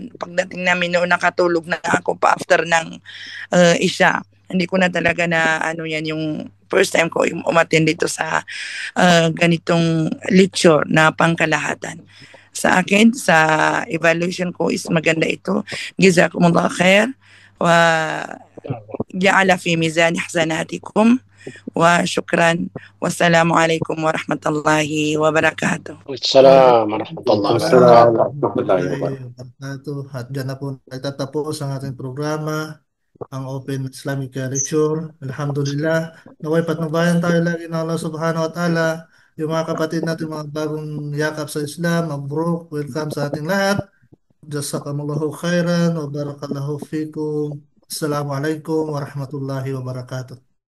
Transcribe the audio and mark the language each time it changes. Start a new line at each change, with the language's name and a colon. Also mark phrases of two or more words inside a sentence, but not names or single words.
Filipino: Pagdating namin noon nakatulog na ako pa after ng isya. Hindi ko na talaga na yan yung
English: first time
Filipino: ko umatin dito sa ganitong lecture na pangkalahatan. Sa akin, sa evaluation ko is maganda ito.
Arabic: جزاكم الله خير وجعل في ميزان حسناتكم وشكرا. والسلام عليكم ورحمة الله وبركاته. السلام عليكم ورحمة الله وبركاته.
Filipino: At dyan na po nagtatapos ang ating programa, ang Open Islamic Lecture. Alhamdulillah, naway patnubayan tayo lagi ng
Arabic: الله سبحانه وتعالى.
Filipino: Yung mga kapatid natin, mga bagong yakap sa Islam, mabruk, welcome sa ating lahat.
Arabic: جزاكم الله خيرا وبارك الله فيكم. السلام عليكم ورحمة الله وبركاته.